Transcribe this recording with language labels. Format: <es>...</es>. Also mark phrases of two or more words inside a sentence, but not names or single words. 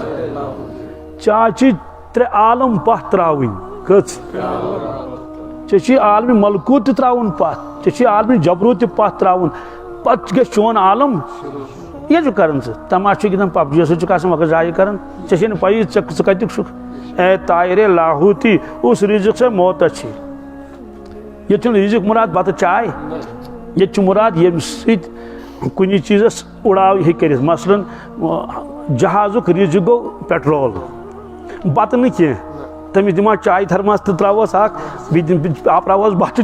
<ks>ژےٚ چھِ 3 عالم پتھ تراوٕنۍ کٔژ ژےٚ چھُے عالمِ ملکوٗت تہِ تراوُن پتھ ژےٚ چھُے عالمِ جبروٗت تہِ پتھ تراوُن پتہٕ گژھِ چون عالم کیٛاہ چھُکھ کران ژٕ تماشہٕ چھُ گِنٛدان پب جی سۭتۍ چھُکھ آسان وقت ضایہِ کران ژےٚ چھے نہٕ پَیی ژٕ کتیُک چھُکھ</ks> <ur>اے طائرِ لاہوتی</ur> <ks>اس</ks> <ur>رزق سے موت اچھی</ur> <ks>ییٚتہِ چھُنہٕ رزق مُراد بتہٕ چاے ییٚتہِ چھُ مُراد ییٚمہِ سۭتۍ کُنہِ چیٖزس اُڑاو ہیٚکہِ کٔرِتھ مثلاً جہازُک رزق گوٚو پیٹرول بتہٕ نہٕ کینٛہہ تٔمِس دِمہٕ ہا چاے تھرماس تہٕ تراوہوس اکھ بیٚیہِ آپراوہوس بتہٕ</ks>